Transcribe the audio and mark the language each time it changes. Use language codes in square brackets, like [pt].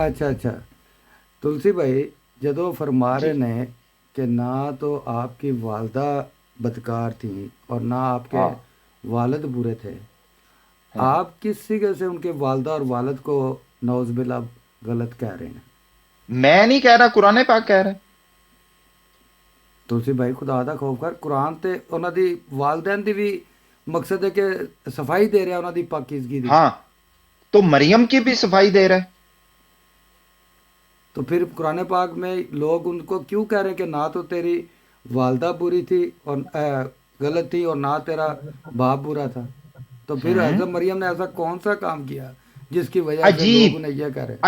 [hi] अच्छा तुलसी भाई, जदों फरमा रहे ने कि ना तो आपकी वालदा बदकार थी और ना आपके वालिद बुरे थे, आप किस सिगे से उनके वालदा और वालिद को नौज़बिल्ला गलत कह रहे हैं? मैं नहीं कह रहा, कुरान पाक कह रहा है। [pa] ਤੁਲਸੀ ਭਾਈ ਖੁਦਾ ਦਾ ਖੌਫ ਕਰ, ਕੁਰਾਨ ਤੇ ਉਹਨਾਂ ਦੀ ਵਾਲਦੈਨ ਦੀ ਵੀ ਮਕਸਦ ਹੈ ਕਿ ਸਫਾਈ दे रहा है ਉਹਨਾਂ ਦੀ ਪਾਕੀਜ਼ਗੀ ਦੀ। [hi] हाँ, तो मरियम की भी सफाई दे रहा है। तो फिर कुरान पाक में लोग उनको क्यों कह रहे हैं कि ना तो तेरी वालदा बुरी थी और गलत थी और ना तेरा बाप बुरा था? तो फिर हजरत मरियम ने ऐसा कौन सा काम किया जिसकी वजह से लोग उन्हें यह कह रहे हैं?